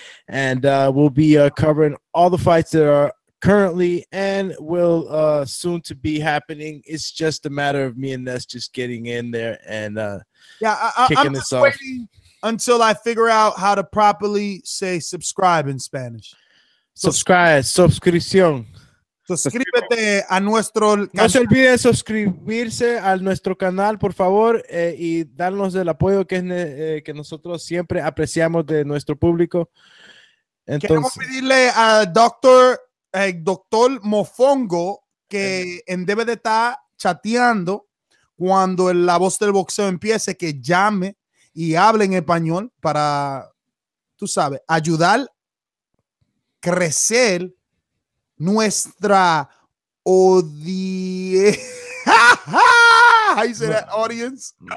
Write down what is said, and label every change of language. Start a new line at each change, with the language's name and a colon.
English: And we'll be covering all the fights that are currently and will soon to be happening. It's just a matter of me and Ness just getting in there and kicking this off. Waiting until I figure out how to properly say subscribe in Spanish.
Spanish: Suscripción. Suscríbete a nuestro canal. No se olviden suscribirse a nuestro canal, por favor, y darnos el apoyo que nosotros siempre apreciamos de nuestro público. Entonces, queremos pedirle al doctor Mofongo que debe de estar chateando cuando La Voz del Boxeo empiece, que llame y hable en español para, tú sabes, ayudar crecer nuestra audience.
English: How you say that, audience?